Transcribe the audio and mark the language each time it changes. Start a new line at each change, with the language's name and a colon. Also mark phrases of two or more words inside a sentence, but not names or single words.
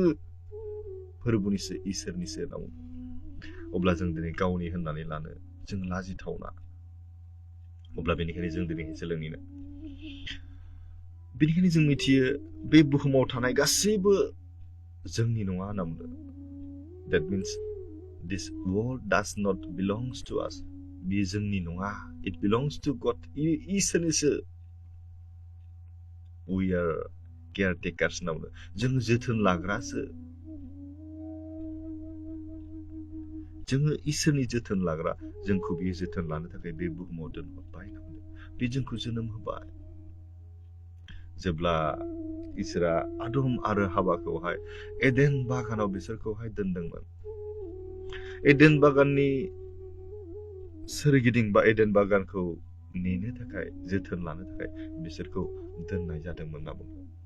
Bodo: फोरबोनिसो इसोरनिसो होनना बुंदों अब्ला जों दिनै गावनि होननानै लानो जों लाजिथावना अब्ला बेनिखायनो जों दिनै सोलोंनो बेनिखायनो जों मिथियो बे बुहुमाव थानाय गासैबो जोंनि नङा होनना बुंदों
English: that means this world does not belongs to us
Bodo: बे जोंनि नङा
English: it belongs to God
Bodo: इसोरनिसो
English: we are caretakers
Bodo: होनना बुंदों जों जोथोन लाग्रासो जोङो इसोरनि जोथोन लाग्रा जोंखौ बियो जोथोन लानो थाखाय बे बुहुमाव दोनहरबाय होनना बुंदों बे जोंखौ जोनोम होबाय जेब्ला इसोरा आदम आरो हावाखौहाय एडेन बागानाव बिसोरखौहाय दोनदोंमोन एडेन बागाननि सोरगिदिं बा एडेन बागानखौ नेनो थाखाय जोथोन लानो थाखाय बिसोरखौ दोननाय जादोंमोन होनना बुंदों